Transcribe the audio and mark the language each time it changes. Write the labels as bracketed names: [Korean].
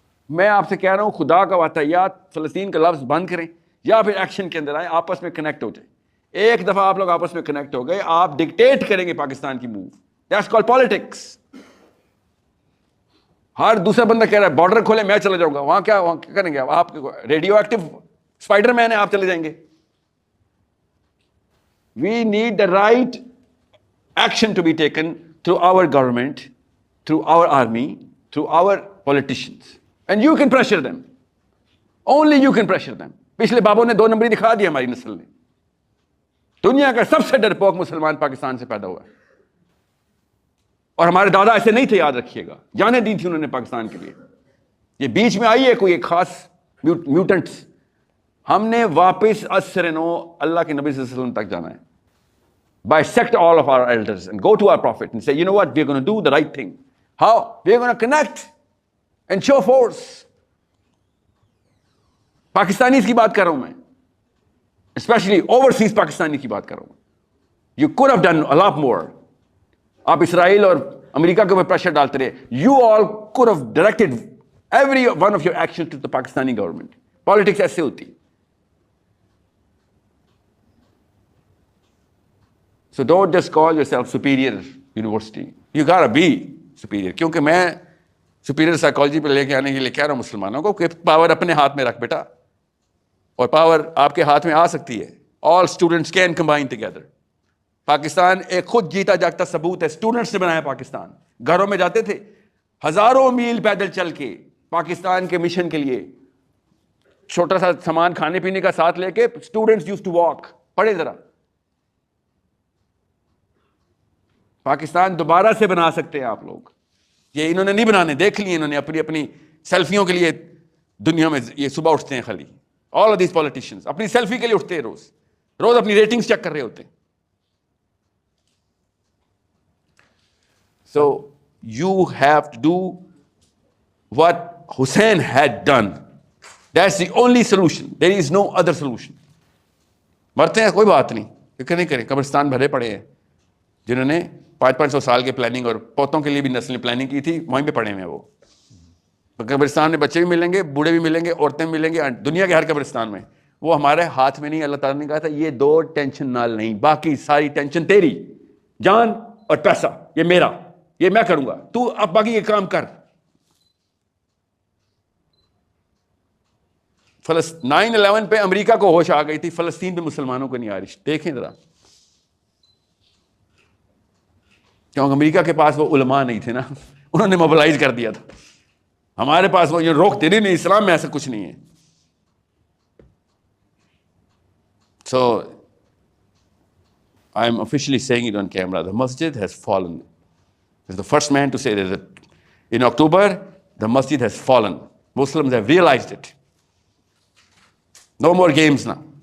[Urdu] میں آپ سے کہہ رہا ہوں, خدا کا وعدہ, یا فلسطین کا لفظ بند کریں یا پھر ایکشن کے اندر آئیں, آپس میں کنیکٹ ہو جائیں. ایک دفعہ آپ لوگ آپس میں کنیکٹ ہو گئے, آپ ڈکٹیٹ کریں گے پاکستان کی موو. [English] That's called politics. [Urdu] ہر دوسرا بندہ کہہ رہا ہے بارڈر کھولیں, میں چلا جاؤں گا. وہاں کیا کریں گے آپ؟ ریڈیو ایکٹیو اسپائڈر مین ہے, آپ چلے جائیں گے. [English] We need the right action to be taken through our government, through our army, through our politicians. And you can pressure them. Only you can pressure them. [Urdu] پچھلے بابوں نے 2 نمبری دکھا دیا ہماری نسل نے. دنیا کا سب سے ڈرپوک مسلمان پاکستان سے پیدا ہوا ہے. اور ہمارے دادا ایسے نہیں تھے, یاد رکھیے گا. جانیں دی تھی انہوں نے پاکستان کے لیے. یہ بیچ میں آئی ہے کوئی ایک خاص میوٹنٹس. ہم نے واپس اسر نو اللہ کے نبی صلی اللہ علیہ وسلم تک جانا ہے. [English] Bisect all of our elders and go to our prophet and say, you know what, we're going to do the right thing. How? We're going to connect and show force. [Urdu] Pakistanis کی بات کر رہا ہوں میں, especially overseas Pakistani کی بات کر رہا ہوں. [English] You could have done a lot more. [Urdu] آپ اسرائیل اور امریکہ کے اوپر پریشر ڈالتے رہے. [English] You all could have directed every one of your actions to the Pakistani government. [Urdu] Politics ایسے ہوتی. [English] So don't just call yourself superior university. You gotta be superior. [Urdu] کیونکہ میں superior psychology پہ لے کے آنے کے لیے کہہ رہا ہوں مسلمانوں کو کہ پاور اپنے ہاتھ میں رکھ بیٹا, اور پاور آپ کے ہاتھ میں آ سکتی ہے. [English] All students can combine together. [Urdu] Pakistan ایک خود جیتا جاگتا ثبوت ہے. اسٹوڈنٹس نے بنایا پاکستان. گھروں میں جاتے تھے ہزاروں میل پیدل چل کے پاکستان کے مشن کے لیے, چھوٹا سا سامان کھانے پینے کا ساتھ لے کے. [English] Students use to walk. [Urdu] پڑھے ذرا, پاکستان دوبارہ سے بنا سکتے ہیں آپ لوگ. یہ انہوں نے نہیں بنانے, دیکھ لیے انہوں نے اپنی سیلفیوں کے لیے دنیا میں. یہ صبح اٹھتے ہیں خالی, [English] all of these politicians [Urdu] اپنی سیلفی کے لیے اٹھتے ہیں, روز اپنی ریٹنگز چیک کر رہے ہوتے ہیں. [English] So you have to do what Hussein had done. That's the only solution. There is no other solution. [Urdu] مرتے ہیں کوئی بات نہیں, فکر نہیں کریں. قبرستان بھرے پڑے ہیں جنہوں نے 500 سال کے پلاننگ, اور پوتوں کے لیے بھی نسلیں پلاننگ کی تھی, وہیں پہ پڑے ہوئے ہیں وہ. قبرستان میں بچے بھی ملیں گے, بوڑھے بھی ملیں گے, عورتیں بھی ملیں گے, دنیا کے ہر قبرستان میں. وہ ہمارے ہاتھ میں نہیں. اللہ تعالیٰ نے کہا تھا یہ 2 ٹینشن نال نہیں, باقی ساری ٹینشن تیری. جان اور پیسہ یہ میرا, یہ میں کروں گا, تو اب باقی یہ کام کر. 9/11 پہ امریکہ کو ہوش آ گئی تھی, فلسطین پہ مسلمانوں کو نہیں آ رہی. دیکھیں ذرا, کیونکہ امریکہ کے پاس وہ علماء نہیں تھے نا, انہوں نے موبلائز کر دیا تھا. ہمارے پاس وہ روکتے نہیں, اسلام میں ایسا کچھ نہیں ہے. [English] So I am officially saying it on camera, the masjid has fallen. Is the first man to say that in October the masjid has fallen. Muslims have realized it. No more games now.